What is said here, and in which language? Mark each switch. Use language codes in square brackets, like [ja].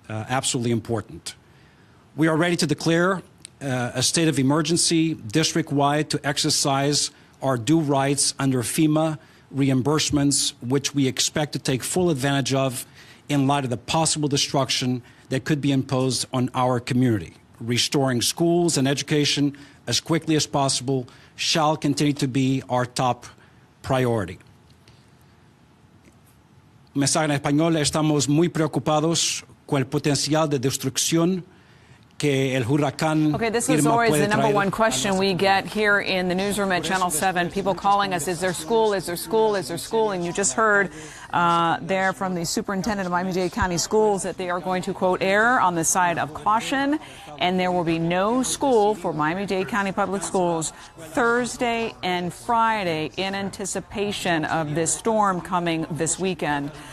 [en] Absolutely important. We are ready to declare a state of emergency district-wide to exercise our due rights under FEMA reimbursements, which we expect to take full advantage of in light of the possible destruction that could be imposed on our community. Restoring schools and education as quickly as possible shall continue to be our top priority. [es] Mensaje en español: estamos muy preocupados con el potencial de destrucción. [en] Okay, this is always the number one question we get here in the newsroom at Channel 7. People calling us, is there school, is there school, is there school? And you just heard there from the superintendent of Miami-Dade County Schools that they are going to, quote, err on the side of caution, and there will be no school for Miami-Dade County Public Schools Thursday and Friday in anticipation of this storm coming this weekend.